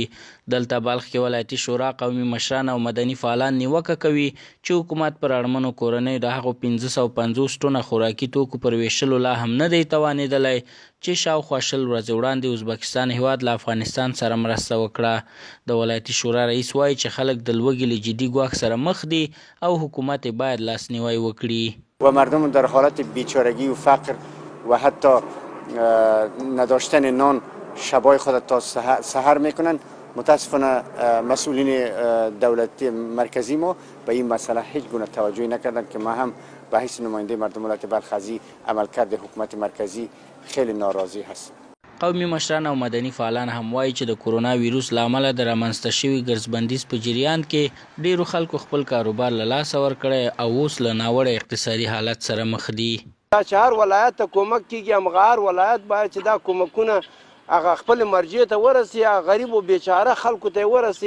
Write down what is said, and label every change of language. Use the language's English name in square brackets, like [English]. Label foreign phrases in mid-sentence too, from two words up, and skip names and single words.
[Pashto] دلته بلخ کې ولایتي شورا قومي مشران او مدني فعالان نیوکه کوي چې حکومت پر اړمنو کورنیو د هغو 550 ټنه خوراکي توکو پر ویشلو لا هم نه دی توانېدلی چې شاوخوا 20 ورځې وړاندې ازبکستان هیواد له افغانستان سره مرسته وکړه. د ولایتي شورا رئیس وایي چې خلک د لوږې له جدي ګواښ سره مخ دي او حکومت باید لاسنیوی وکړي. [Persian] و مردم در حالت بیچارگی و فقر و حتی نداشتن نان شبای خود تا سحر میکنن. متاسفانه مسئولین دولتی مرکزی ما به این مسئله هیچ گونه توجهی نکردن که ما هم به حیث نماینده مردم ولایت بلخ از عملکرد حکومت مرکزی خیلی ناراضی هستیم. [Pashto] قومي مشران او مدني فعالان هم وایي چې د کورونا ویروس له امله د رامنځته شوي ګرځبندیز په جریان کې ډیرو خلکو خپل کاروبار له لاسه ورکړی او اوس له ناوړه اقتصادي حالت سره مخ دي. چې هر ولایت ته کومک کیږي، همغه هر ولایت باید چې دا کومکونه هغه خپل مرجع ته ورسي، غریب او بیچاره خلکو ته ورسي.